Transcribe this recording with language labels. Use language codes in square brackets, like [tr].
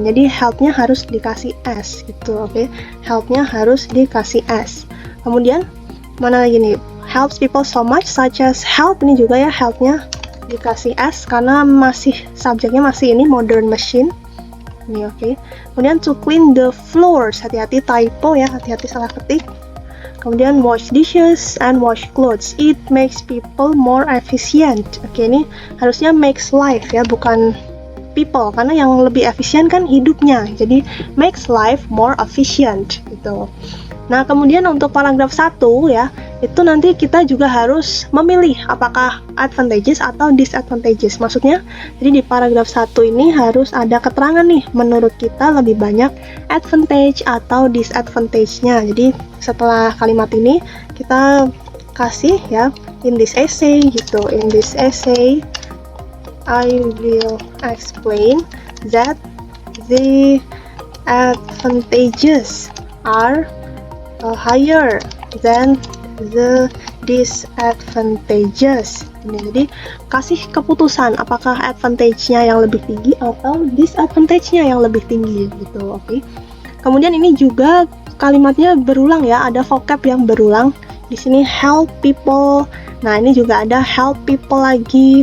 [id] Jadi helpnya harus dikasih s gitu. Oke. Helpnya harus dikasih s. Kemudian mana lagi nih, [en] helps people so much such as help, [id] ini juga ya helpnya dikasih S karena masih subjeknya masih ini modern machine ini. Oke. Kemudian [en] to clean the floors, [id] hati-hati typo ya, hati-hati salah ketik. [en] Kemudian wash dishes and wash clothes, it makes people more efficient. [id] Oke, ini harusnya makes life ya, bukan people, karena yang lebih efisien kan hidupnya, jadi [en] makes life more efficient [id] gitu. Nah, kemudian untuk paragraf 1 ya, itu nanti kita juga harus memilih apakah advantages atau disadvantages. Maksudnya, jadi di paragraf 1 ini harus ada keterangan nih, menurut kita lebih banyak advantage atau disadvantage-nya. Jadi setelah kalimat ini kita kasih ya, [en] in this essay [id] gitu. [en] In this essay, I will explain that the advantages are higher than the disadvantages. [id] Jadi kasih keputusan apakah advantage-nya yang lebih tinggi atau disadvantage-nya yang lebih tinggi gitu. Oke. Kemudian ini juga kalimatnya berulang ya, ada vocab yang berulang. Di sini [en] help people. [id] Nah, ini juga ada help people lagi.